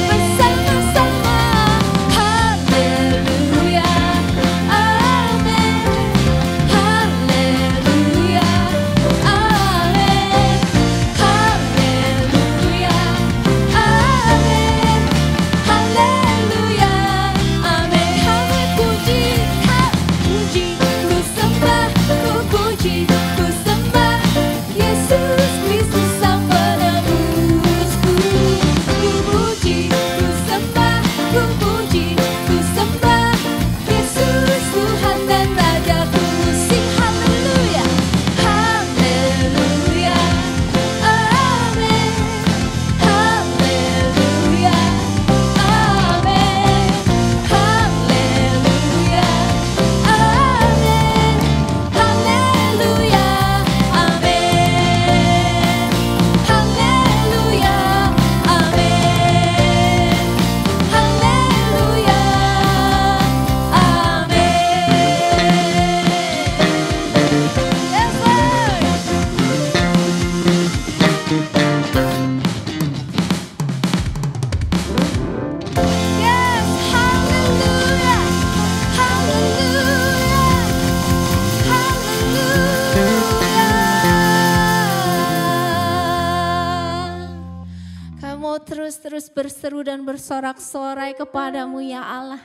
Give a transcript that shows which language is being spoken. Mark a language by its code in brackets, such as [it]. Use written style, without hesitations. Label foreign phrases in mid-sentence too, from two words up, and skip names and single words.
[id] Bersama-sama. Haleluya, amin. Haleluya, amin. Haleluya, amin. Haleluya, amin. Kami puji, ku sembah, ku puji, ku sembah Yesus Kristus Sang Penebusku. Ku puji, ku sembah, ku puji, ku sembah Yesus Tuhan dan Rajaku. Sing haleluya, haleluya, amin. Haleluya, amin. Haleluya, amin. Haleluya, amin. Haleluya, amin. Haleluya, amin. [en] Yes, Lord. Yes, hallelujah, hallelujah. [id] Kami mau terus berseru dan bersorak-sorai kepadamu ya Allah.